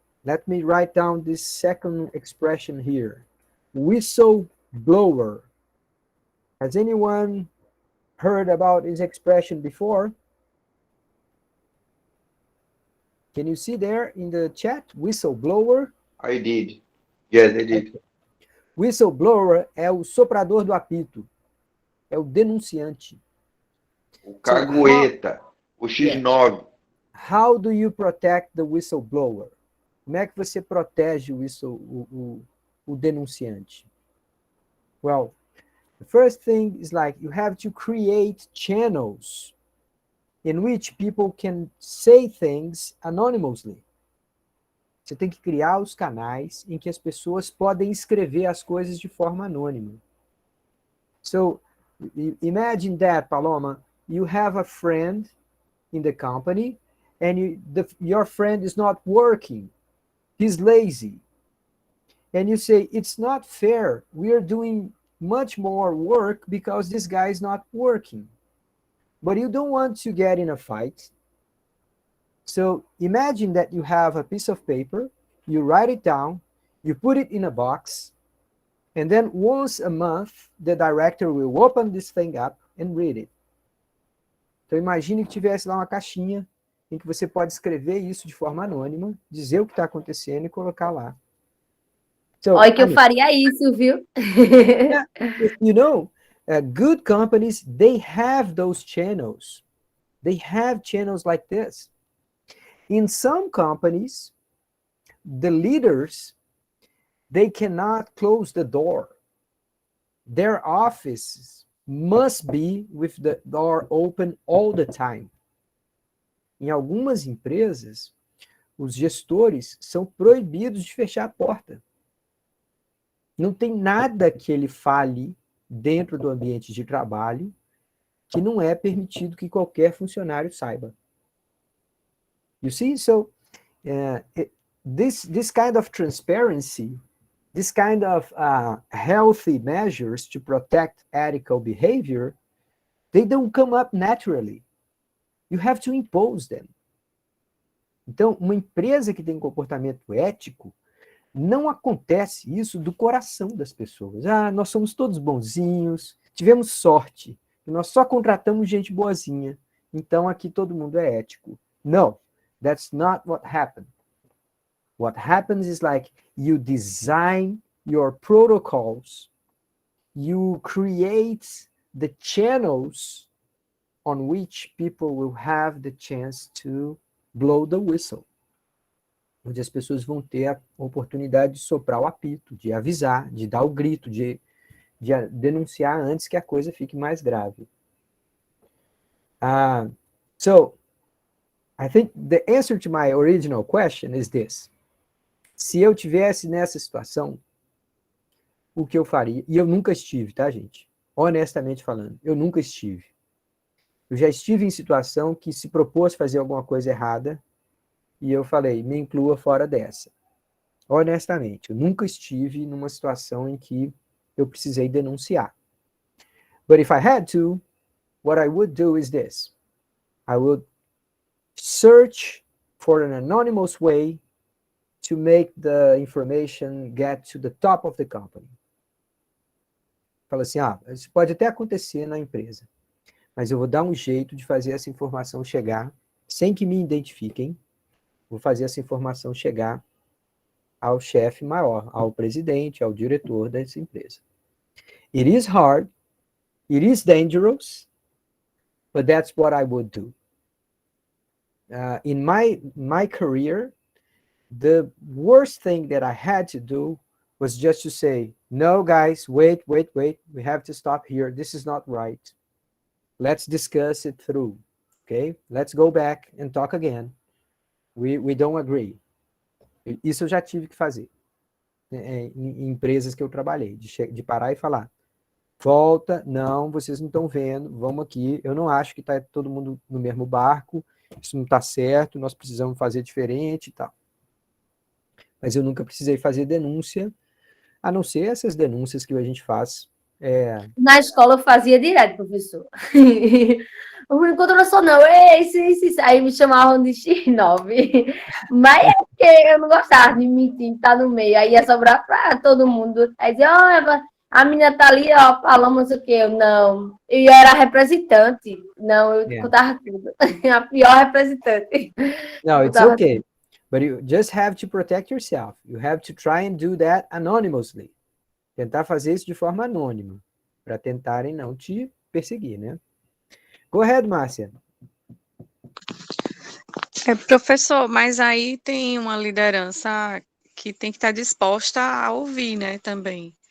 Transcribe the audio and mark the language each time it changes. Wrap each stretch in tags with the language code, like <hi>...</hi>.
<en>Let me write down this second expression here. Whistleblower. Has anyone heard about this expression before? Can you see there in the chat? Whistleblower? I did. Yes, I did.</en> <pt>Whistleblower é o soprador do apito. É o denunciante. O cagueta. O X9.</pt> <en>How do you protect the whistleblower?</en> <pt>Como é que você protege o denunciante?</pt> <en>Well, the first thing is like you have to create channels in which people can say things anonymously.</en> <pt>Você tem que criar os canais em que as pessoas podem escrever as coisas de forma anônima.</pt> <en>So, imagine that, Paloma, you have a friend in the company and your friend is not working. He's lazy. And you say, it's not fair. We are doing much more work because this guy is not working. But you don't want to get in a fight. So imagine that you have a piece of paper, you write it down, you put it in a box, and then once a month, the director will open this thing up and read it.</en> <pt>Então imagine que tivesse lá uma caixinha em que você pode escrever isso de forma anônima, dizer o que está acontecendo e colocar lá.</pt> <en>So,</en> <pt>olha que eu faria isso, viu?</pt> <en>Yeah, you know, good companies, they have those channels. They have channels like this. In some companies, the leaders, they cannot close the door. Their offices must be with the door open all the time.</en> <pt>Em algumas empresas, os gestores são proibidos de fechar a porta. Não tem nada que ele fale dentro do ambiente de trabalho que não é permitido que qualquer funcionário saiba.</pt> <en>You see, so this kind of transparency, this kind of healthy measures to protect ethical behavior, they don't come up naturally. You have to impose them.</en> <pt>Então, uma empresa que tem um comportamento ético, não acontece isso do coração das pessoas. Ah, nós somos todos bonzinhos, tivemos sorte, nós só contratamos gente boazinha, então aqui todo mundo é ético.</pt> <en>No, that's not what happened. What happens is like you design your protocols, you create the channels on which people will have the chance to blow the whistle.</en> <pt>Onde as pessoas vão ter a oportunidade de soprar o apito, de avisar, de dar o grito, de denunciar antes que a coisa fique mais grave.</pt> <en>So, I think the answer to my original question is this.</en> <pt>Se eu tivesse nessa situação, o que eu faria? E eu nunca estive, tá, gente? Honestamente falando, eu nunca estive. Eu já estive em situação que se propôs fazer alguma coisa errada, e eu falei, me inclua fora dessa. honestamente, eu nunca estive numa situação em que eu precisei denunciar.</pt> <en>But if I had to, what I would do is this. I would search for an anonymous way to make the information get to the top of the company.</en> <pt>Fala assim, isso pode até acontecer na empresa, mas eu vou dar um jeito de fazer essa informação chegar, sem que me identifiquem, vou fazer essa informação chegar ao chefe maior, ao presidente, ao diretor dessa empresa.</pt> <en>It is hard, it is dangerous, but that's what I would do. In my career, the worst thing that I had to do was just to say, no, guys, wait, we have to stop here. This is not right. Let's discuss it through, okay? Let's go back and talk again. We don't agree.</en> <pt>Isso eu já tive que fazer em empresas que eu trabalhei, de parar e falar, volta, não, vocês não estão vendo, vamos aqui, eu não acho que está todo mundo no mesmo barco, isso não está certo, nós precisamos fazer diferente e tal. Mas eu nunca precisei fazer denúncia, a não ser essas denúncias que a gente faz. Na escola eu fazia direto, professor. O encontro não sou não, isso. Aí me chamavam de X9. Mas é porque eu não gostava de mentir, estar no meio. Aí ia sobrar para todo mundo. Aí dizia, olha, a menina tá ali, ó, falando não sei o que. Eu não. Eu era representante. Não, eu contava tudo. A pior representante.</pt> <en>No, it's okay. But you just have to protect yourself. You have to try and do that anonymously.</en> <pt>Tentar fazer isso de forma anônima, para tentarem não te perseguir, né?</pt> <en>Go ahead, Márcia.</en> <pt>Professor, mas aí tem uma liderança que tem que estar disposta a ouvir, né, também.</pt>